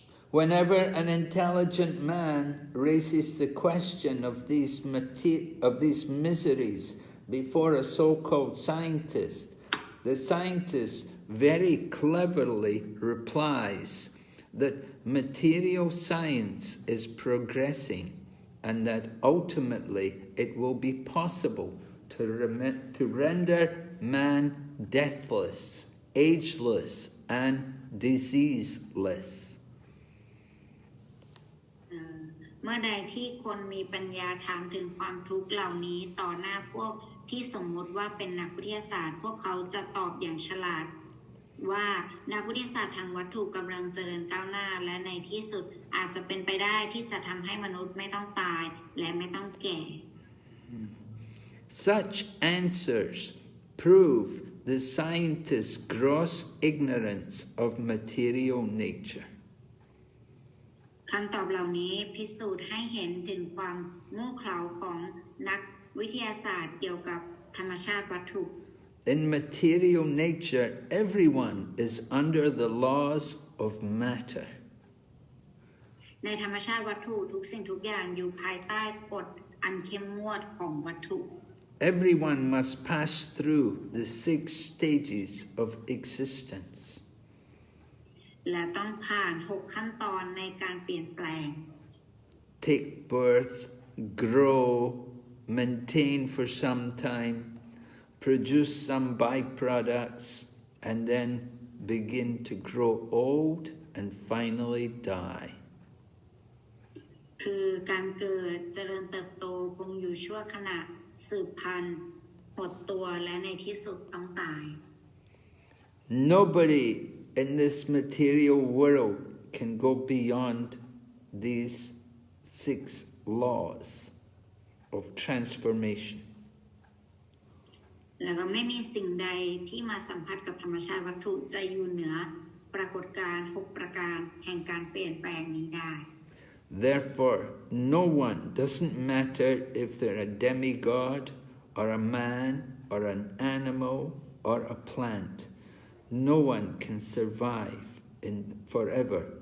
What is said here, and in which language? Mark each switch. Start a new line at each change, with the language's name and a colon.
English: Whenever an intelligent man raises the question of these miseries before a so-called scientist, the scientist very cleverly replies that material science is progressing and that ultimately it will be possible to render man deathless, ageless, and diseaseless.
Thai: เมื่อใดที่คนมีปัญญาถามถึงความทุกข์เหล่านี้ต่อหน้าพวกที่สมมติว่าเป็นนักวิทยาศาสตร์พวกเขาจะตอบอย่างฉลาดว่านักวิทยาศาสตร์ทางวัตถุกำลังเจริญก้าวหน้าและในที่สุดอาจจะเป็นไปได้ที่จะทำให้มนุษย์ไม่ต้องตายและไม่ต้องแก่
English: Such answers prove the scientist's gross ignorance of material nature.
Thai: คำตอบเหล่านี้พิสูจน์ให้เห็นถึงความโง่เขลาของนักวิทยาศาสตร์เกี่ยวกับธรรมชาติวัตถุ
English: In material nature, everyone is under the laws of matter.
Thai: ในธรรมชาติวัตถุทุกสิ่งทุกอย่างอยู่ภายใต้กฎอันเข้มงวดของวัตถุ
English: Everyone must pass through the 6 stages of existence.
Thai: และต้องผ่าน6ขั้นตอนในการเปลี่ยนแปลง
English: Take birth, grow, maintain for some time, produce some byproducts, and then begin to grow old and finally die.
Thai: คือการเกิดเจริญเติบโตคงอยู่ชั่วขณะสืบพันธุ์หดตัวและในที่สุดต้องตาย
English: Nobody in this material world can go beyond these 6 laws of transformation.
Thai: แล้วก็ไม่มีสิ่งใดที่มาสัมผัสกับธรรมชาติวัตถุจะอยู่เหนือปรากฏการณ์6ประการแห่งการเปลี่ยนแปลงนี้ได้
English: Therefore, no one, doesn't matter if they're a demigod or a man or an animal or a plant, no one can survive forever.